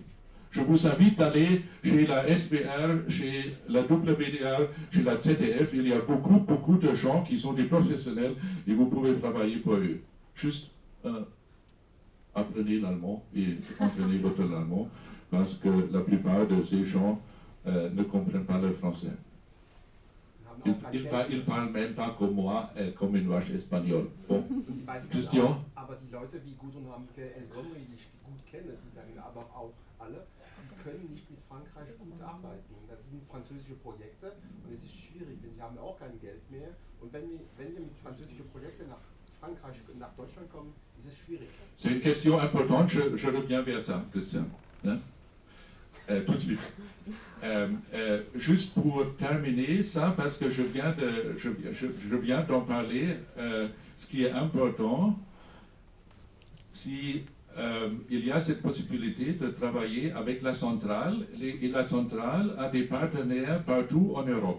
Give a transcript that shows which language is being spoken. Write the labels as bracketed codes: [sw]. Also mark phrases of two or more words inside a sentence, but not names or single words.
[fr] Je vous invite à aller chez la SWR, chez la WDR, chez la ZDF, il y a beaucoup de gens qui sont des professionnels et vous pouvez travailler pour eux. Juste apprenez l'allemand et entraînez votre allemand parce que la plupart de ces gens ne comprennent pas le français. Ils parlent même pas comme moi, comme une vache espagnole. Bon, Christian? [de] Aber die Leute wie Gudrun Hamke, El Gomri, die ich gut kenne, die sagen aber auch alle, die können nicht mit Frankreich gut arbeiten. Das sind französische Projekte und es ist schwierig, denn die haben auch kein Geld mehr. Und wenn wir mit französischen Projekten nach Frankreich, nach Deutschland kommen, ist es schwierig. [fr] C'est une question importante, je reviens vers ça, Christian. Hein? Tout de suite. Juste pour terminer ça, parce que je viens d'en parler, ce qui est important, si il y a cette possibilité de travailler avec la centrale, et la centrale a des partenaires partout en Europe.